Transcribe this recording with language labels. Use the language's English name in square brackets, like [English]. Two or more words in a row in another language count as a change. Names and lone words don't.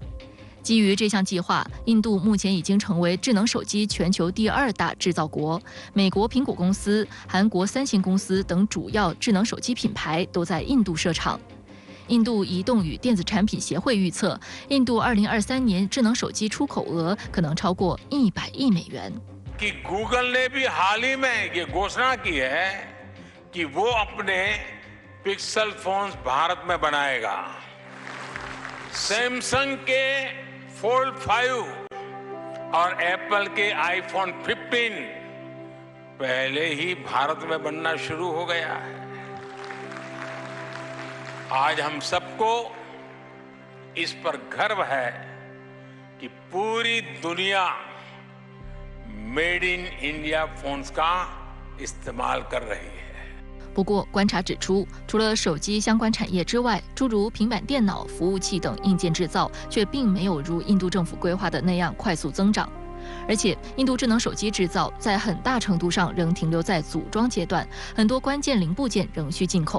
[Chinese] 基于这项计划，印度目前已经成为智能手机全球第2大制造国。美国苹果公司、韩国三星公司等主要智能手机品牌都在印度设厂。印度移动与电子产品协会预测，印度2023年智能手机出口额可能超过100亿美元。 [Hindi] Google ने भी हाल ही में ये घोषणा की है कि वो अपने [English] Pixel phones [Hindi] भारत में बनाएगा। सैमसंग के Fold 5 और एप्पल के iPhone 15 पहले ही भारत में बनना शुरू हो गया है। आज हम सबको इस पर गर्व है कि पूरी दुनिया [English] made in India phones [Hindi] का इस्तेमाल कर रही है。 [Chinese] 不过，观察指出，除了手机相关产业之外，诸如平板电脑、服务器等硬件制造却并没有如印度政府规划的那样快速增长。而且，印度智能手机制造在很大程度上仍停留在组装阶段，很多关键零部件仍需进口。